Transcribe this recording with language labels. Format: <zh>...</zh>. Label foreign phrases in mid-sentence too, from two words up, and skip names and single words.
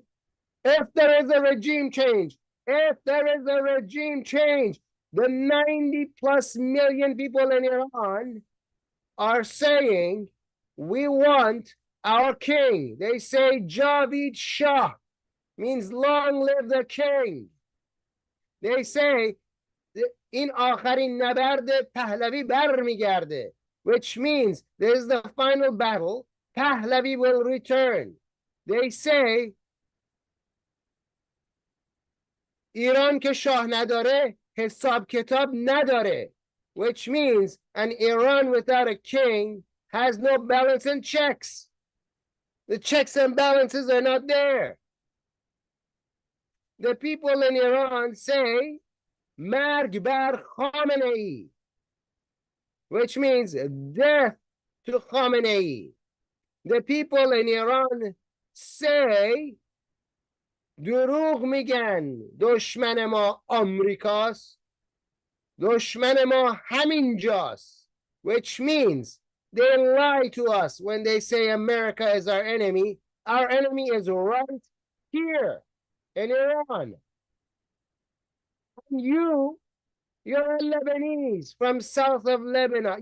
<en>If there is a regime change, the 90+ million people in Iran are saying, we want our king. They say</en> <fa>جاوید شاه,</fa> <en>means long live the king. They say, in</en> <fa>آخرین نبرد پهلوی برمیگرده,</fa> <en>which means this is the final battle. Pahlavi will return. They say,</en> <fa>ایران که شاه نداره حساب کتاب نداره,</fa> <en>which means an Iran without a king has no balance and checks. The checks and balances are not there. The people in Iran say,</en> <fa>مرگ بر خامنه‌ای,</fa> <en>which means death to Khamenei. The people in Iran say,</en> <fa>دروغ میگن, دشمن ما آمریکاست, دشمن ما همینجاست,</fa> <en>which means they lie to us when they say America is our enemy. Our enemy is right here in Iran. You're a Lebanese from south of Lebanon.</en>